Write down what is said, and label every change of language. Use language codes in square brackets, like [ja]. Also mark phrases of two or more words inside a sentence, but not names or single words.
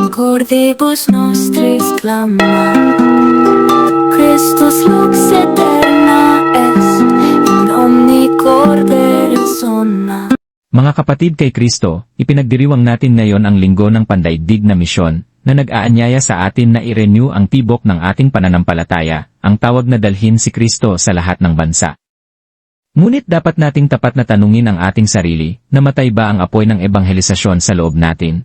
[la] Cordibus nostris clama, Christus lux eterna est, in omni corde resona. [tl] Mga kapatid kay Kristo, ipinagdiriwang natin ngayon ang linggo ng pandaigdig na misyon, na nag-aanyaya sa atin na i-renew ang tibok ng ating pananampalataya, ang tawag na dalhin si Kristo sa lahat ng bansa. Ngunit dapat nating tapat na tanungin ang ating sarili, namatay ba ang apoy ng ebanghelisasyon sa loob natin?